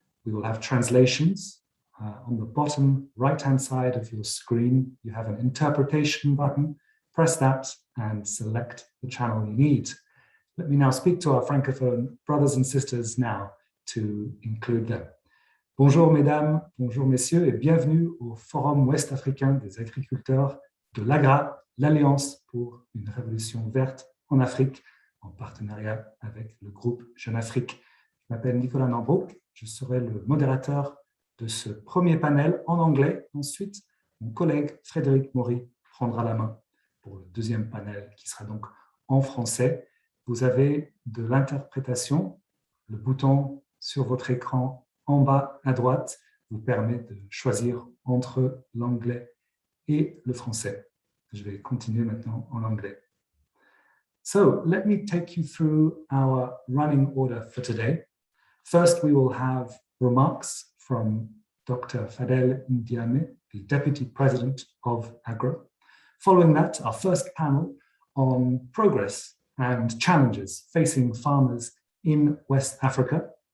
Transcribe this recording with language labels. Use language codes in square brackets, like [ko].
[en] We will have translations. On the bottom right-hand side of your screen, you have an interpretation button. Press that and select the channel you need. Let me now speak to our Francophone brothers and sisters now to include them. [fr] Bonjour mesdames, bonjour messieurs et bienvenue au Forum Ouest Africain des agriculteurs de l'AGRA, l'Alliance pour une révolution verte en Afrique, en partenariat avec le groupe Jeune Afrique. Je m'appelle Nicolas Norbrook, je serai le modérateur de ce premier panel en anglais. Ensuite, mon collègue Frédéric Maury prendra la main pour le deuxième panel qui sera donc en français. Vous avez de l'interprétation. Le bouton sur votre écran en bas à droite vous permet de choisir entre l'anglais et le français. Je vais continuer maintenant en anglais. [en] So let me take you through our running order for today. First, we will have remarks from Dr. Fadel Ndiame, the Deputy President of AGRA. Following that, our first panel on progress and challenges facing farmers in West Africa.